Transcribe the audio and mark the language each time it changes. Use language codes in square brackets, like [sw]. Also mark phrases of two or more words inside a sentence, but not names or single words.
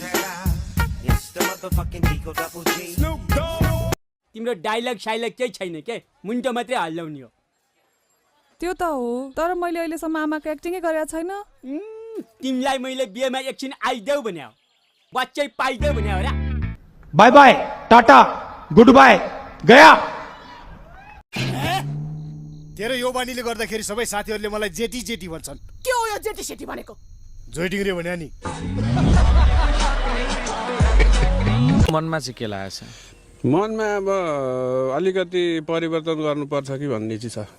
[ne] तिम्रो डायलग साइलग केही छैन के मुन्टो मात्रै हल्लाउने हो त्यो त हो तर मैले अहिलेसम्म आमाको एक्टिङै गरेको छैन तिमीलाई मैले बिहेमा एकछिन आइदेऊ भन्या हो बच्चै पाइदेऊ भन्या हो र [en] bye bye tata good bye गया [ne] तेरो यो बानीले गर्दाखेरि सबै साथीहरूले मलाई जेटी जेटी भन्छन् के हो यो जेटी सेटी भनेको जोइटिङ रे भन्या नि मनमा चाहिँ के लागेछ मनमा अब अलिकति परिवर्तन गर्नुपर्छ कि भन्ने चाहिँ छ